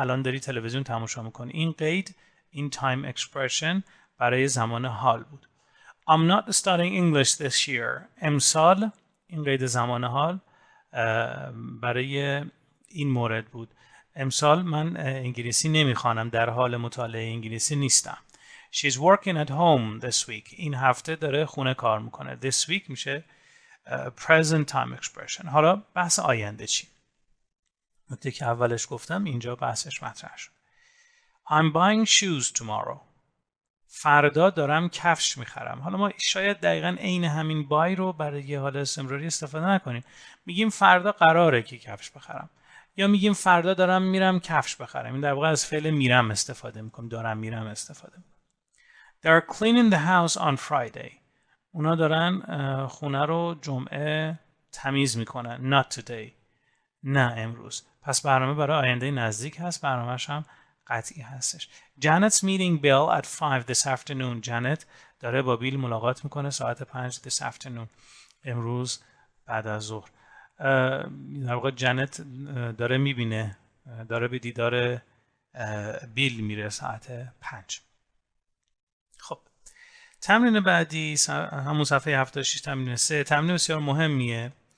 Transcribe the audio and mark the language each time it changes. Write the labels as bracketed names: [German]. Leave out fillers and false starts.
[Persian] الان داری تلویزیون تماشا میکنی. این قید این time expression برای زمان حال بود. [English] I'm not studying English this year. [Persian] امسال این قید زمان حال برای این مورد بود. امسال من انگلیسی نمیخوانم. در حال مطالعه انگلیسی نیستم. [English] She's working at home this week. [Persian] این هفته داره خونه کار میکنه. [English] This week میشه present time expression. [Persian] حالا بحث آینده چی؟ نکته که اولش گفتم اینجا بحثش مطرح شد. [English] I'm buying shoes tomorrow. [Persian] فردا دارم کفش میخرم. حالا ما شاید دقیقاً عین همین buy رو برای حال استمراری استفاده نکنیم. میگیم فردا قراره که کفش بخرم. یا میگیم فردا دارم میرم کفش بخرم. این در واقع از فعل میرم استفاده میکنم. دارم میرم استفاده میکنم. [English] They're cleaning the house on Friday. [Persian] اونا دارن خونه رو جمعه تمیز میکنن. [English] Not today. [Persian] نه امروز. پس برنامه برای آینده نزدیک هست. برنامه‌اش هم قطعی هستش. [English] Janet's meeting Bill at 5 this afternoon. [Persian] جنت داره با بیل ملاقات میکنه ساعت 5 [English] this afternoon. [Persian] امروز بعد از ظهر. در واقع جنت داره میبینه داره به دیدار بیل میره ساعت 5. خب تمرین بعدی همون صفحه 76 تمرین 3 تمرین بسیار مهمیه.